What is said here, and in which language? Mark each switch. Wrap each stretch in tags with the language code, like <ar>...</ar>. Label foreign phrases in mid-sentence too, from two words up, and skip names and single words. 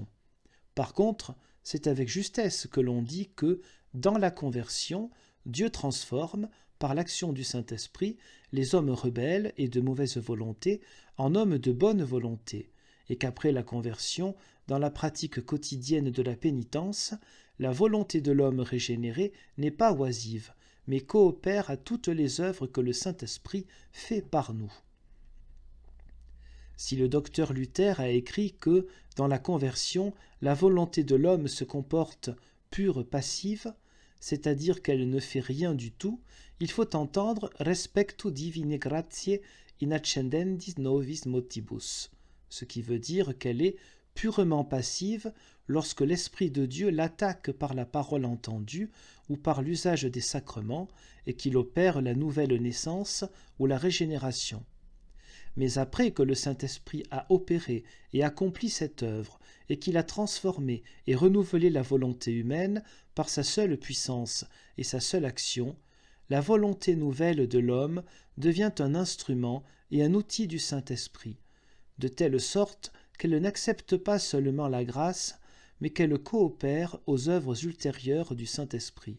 <fr>Par contre, c'est avec justesse que l'on dit que, dans la conversion, Dieu transforme, par l'action du Saint-Esprit, les hommes rebelles et de mauvaise volonté en hommes de bonne volonté, et qu'après la conversion, dans la pratique quotidienne de la pénitence, la volonté de l'homme régénéré n'est pas oisive, mais coopère à toutes les œuvres que le Saint-Esprit fait par nous. Si le docteur Luther a écrit que, dans la conversion, la volonté de l'homme se comporte</fr> <la>pure passive,</la> <fr>c'est-à-dire qu'elle ne fait rien du tout, il faut entendre</fr> <la>respectu divinae gratiae in accendendis novis motibus,</la> <fr>ce qui veut dire qu'elle est purement passive lorsque l'Esprit de Dieu l'attaque par la parole entendue ou par l'usage des sacrements et qu'il opère la nouvelle naissance ou la régénération. Mais après que le Saint-Esprit a opéré et accompli cette œuvre, et qu'il a transformé et renouvelé la volonté humaine par sa seule puissance et sa seule action, la volonté nouvelle de l'homme devient un instrument et un outil du Saint-Esprit, de telle sorte qu'elle n'accepte pas seulement la grâce, mais qu'elle coopère aux œuvres ultérieures du Saint-Esprit.</fr>